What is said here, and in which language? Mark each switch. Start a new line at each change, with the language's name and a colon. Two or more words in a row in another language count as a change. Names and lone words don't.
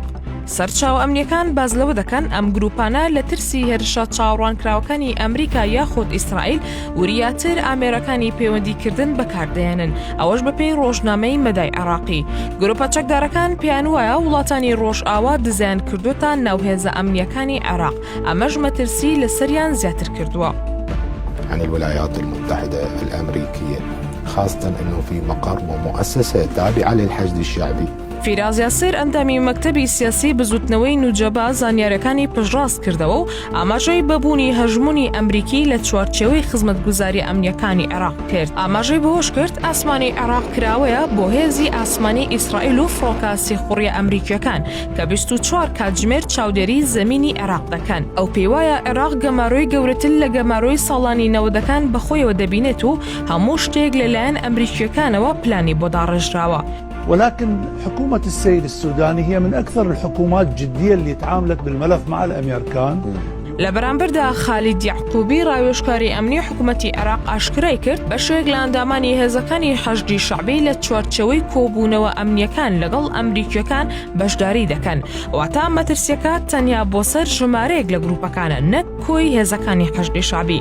Central Kurdish: سەرچاو ئەمنیەکان باز لەوە دەکەن ئەم گروپانە لە ترسی هێرشە چاوەڕوانکراوەکانی ئەمریکا یاخود ئیسرائیل وریاتر ئامێرەکانی پەیوەندیکردن بەکاردێنن، ئەوەش بەپێی ڕۆژنامەی مەدای عێراقی. گروپە چەکدارەکان پێیان وایە وڵاتانی ڕۆژئاوا دزیان کردوتە ناوهێزە ئەمنیەکانی عێراق، ئەمەش مەترسی لەسەریان زیاتر کردووە.
Arabic: عن الولايات المتحدة الأمريكية، خاصة أنه في مقر ومؤسسة تابعة للحشد الشعبي.
Central Kurdish: فیراز یاسر ئەندامی مەکتەبی سیاسی بزوتنەوەی نوجەبا زانیاریەکانی پشتڕاست کردەوە و ئاماژەی بەبوونی هەژمونی ئەمریکی لە چوارچێوەی خزمەتگوزاری ئەمنیەکانی عێراق کرد. ئاماژەی بەوەش کرد ئاسمانی عێراق کراوەیە بۆ هێزی ئاسمانی ئیسرائیل و فڕۆکە سێخوڕیە ئەمریکیەکان کە 24 کاتژمێر چاودێری زەمینی عێراق دەکەن. ئەو پێی وایە عێراق گەماڕۆی گەورەتر لە گەماڕۆی ساڵانی 90ەکان بەخۆیەوە دەبینێت و هەموو شتێک لەلایەن ئەمریکیەکانەوە پلانی بۆ داڕێژراوە.
Arabic: ولكن حكومة السيد السوداني هي من أكثر الحكومات جدية اللي تعاملت بالملف مع الأمريكان.
Central Kurdish: لە بەرامبەردا خالید یعقوبی ڕاوێژکاری ئەمنی حکوومەتی عێراق ئاشکرای کرد بەشێک لە ئەندامانی هێزەکانی حەشدی شەعبی لە چوارچەوەی کۆبوونەوە ئەمنیەکان لەگەڵ ئەمریکیەکان بەشداری دەکەن، واتە مەترسیەکە تەنیا بۆ سەر ژمارەیەک لە گروپەکانە نەک کۆی هێزەکانی حەشدی شەعبی.